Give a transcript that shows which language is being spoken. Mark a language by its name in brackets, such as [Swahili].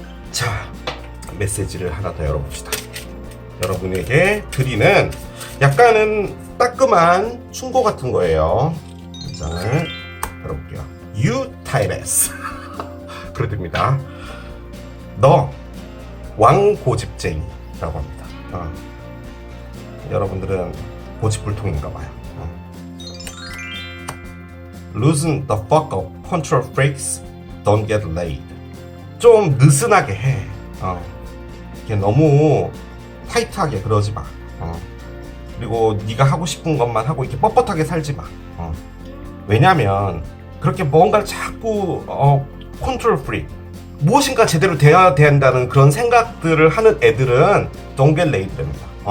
[Korean] 자, 메시지를 하나 더 열어봅시다. 여러분에게 드리는 약간은 따끔한 충고 같은 거예요. 이 장을 열어볼게요. 유타이레스 그렇답니다. 너 왕고집쟁이라고 합니다. 여러분들은 고집불통인가 봐요. [English] Loosen the fuck up, control freaks, don't get laid. [Korean] 좀 느슨하게 해. 이게 너무 타이트하게 그러지 마. 그리고 네가 하고 싶은 것만 하고 이렇게 뻣뻣하게 살지 마. 왜냐면 그렇게 뭔가를 자꾸 컨트롤 프리 무엇인가 제대로 돼야 된다는 그런 생각들을 하는 애들은 [English] don't get laid [Korean] 랍니다.